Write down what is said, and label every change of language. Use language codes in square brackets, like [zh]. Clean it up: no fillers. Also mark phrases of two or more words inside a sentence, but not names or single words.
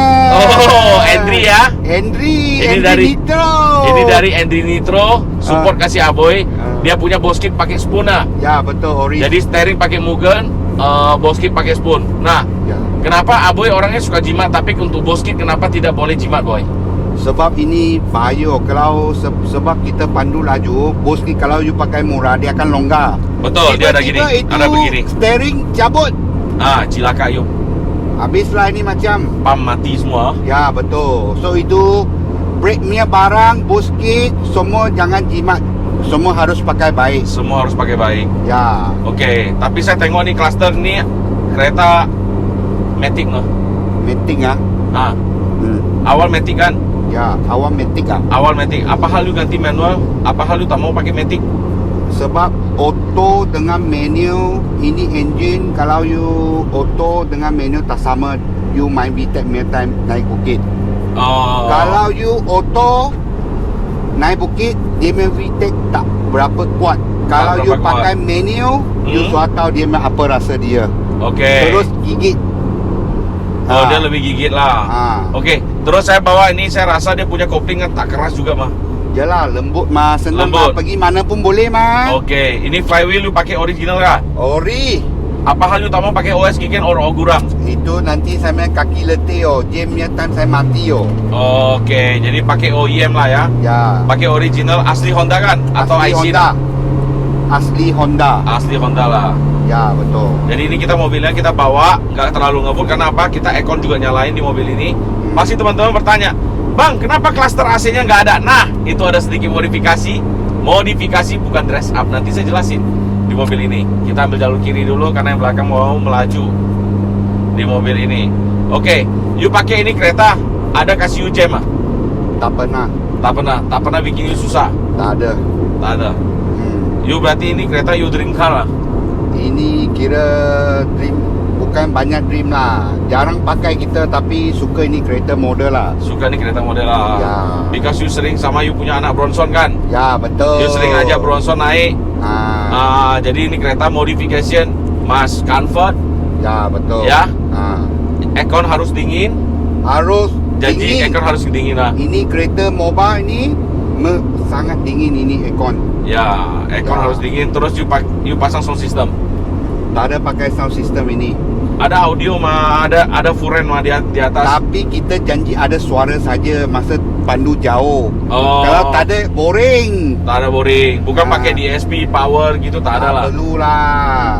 [ms] Oh, Andri ya. Andri Nitro. Ini dari Andri Nitro, support kasih aboy. Dia punya boskit pakai spoon lah. Ya betul, ori. Jadi steering pakai Mugen, boskit pakai spoon. Nah, Ya. kenapa aboy orangnya suka jimat, tapi untuk boskit kenapa tidak boleh jimat boy? Sebab ini bahaya. Kalau sebab kita pandu laju, boski kalau you pakai murah dia akan longgar. Betul, dia ada gini, Tiba-tiba itu ada begini. steering cabut. Cilaka yuk. Habislah ini macam. Pam mati semua. Ya betul. So itu brake punya barang, boskit semua jangan jimat. Semua harus pakai baik. Semua harus pakai baik. Ya. Oke, tapi saya tengok nih cluster nih kereta Matic noh. Matic Awal Matic kan? Ya, awal Matic Awal Matic. Apa hal lu ganti manual? Apa hal lu tak mau pakai Matic? Sebab auto dengan manual, ini engine kalau you auto dengan manual tak sama. You main VTEC punya time naik bukit. Kalau you auto naik bukit, dia punya VTEC tak berapa kuat. Kalau you berapa pakai manual, you sudah tahu dia punya apa rasa dia. Oke. Terus gigit. Dia lebih gigit lah. Oke, terus saya bawa ini, saya rasa dia punya kopling kan tak keras juga mah. Yalah, lembut mah, senang Lembut. mah, pergi mana pun boleh mah. Oke, ini flywheel lu pakai original kah? Ori. Apa hal lu tak mau pakai OS Gigen or Ogurang? Itu nanti saya punya kaki letih jam punya time saya mati Oke, jadi pakai OEM lah ya. Ya. Pakai original asli Honda kan? Atau Asli IC Honda. dah? Asli Honda. Asli Honda lah. Ya betul. [id] Jadi ini kita mobilnya kita bawa nggak terlalu ngebut karena apa? Kita aircon juga nyalain di mobil ini. Pasti teman-teman bertanya, Bang, kenapa cluster AC-nya nggak ada? Nah, itu ada sedikit modifikasi. Modifikasi bukan dress up. Nanti saya jelasin di mobil ini. Kita ambil jalur kiri dulu karena yang belakang mau melaju di mobil ini. [ms] Oke, you pakai ini kereta ada kasih you jam ah? Tak pernah. Tak pernah bikin you susah. Tak ada. Tak ada. You berarti ini kereta you [en] dream car [ms] lah. Ini kira dream, bukan banyak dream lah. Jarang pakai kita tapi suka ini kereta model lah. Suka nih kereta model lah. Ya. [en] Because you [ms] sering sama you punya anak Bronson kan. Ya betul. You sering aja Bronson naik. Ah. Jadi ini kereta modification, mas comfort. Ya betul. Ya. Ah. Aircon harus dingin. Harus Janji dingin. aircon harus dingin lah. Ini kereta mobile ini sangat dingin ini aircon. Ya, aircon Ya. harus dingin. Terus you pasang [en] sound system. [ms] Tak ada pakai [en] sound system [ms] ini. Ada audio mah, ada furen mah di atas. Tapi kita janji ada suara saja masa pandu jauh. Oh. Kalau tak ada boring. Tak ada boring. Bukan Ah. pakai DSP power gitu, tak ada lah. Perlu lah.